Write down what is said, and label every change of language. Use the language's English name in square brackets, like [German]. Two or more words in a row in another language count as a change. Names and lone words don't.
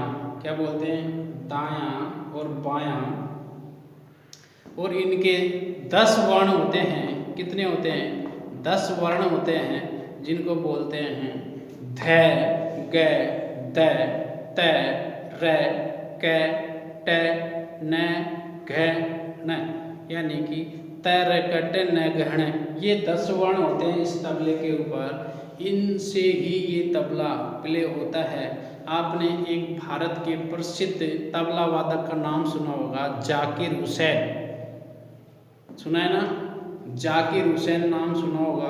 [Hindi] क्या बोलते हैं, दायां और बायां। और इनके 10 वर्ण होते हैं। कितने होते हैं, 10 वर्ण होते हैं, जिनको बोलते हैं ध, ग, द, त, र, क, ट, न, घ, न, यानी कि त, र, क, ट, न, घ, ण। ये 10 वर्ण होते हैं इस तबले के ऊपर। इनसे ही ये तबला प्ले होता है। आपने एक भारत के प्रसिद्ध तबला वादक का नाम सुना होगा, जाकिर हुसैन, सुना है ना, जाकिर हुसैन नाम सुना होगा।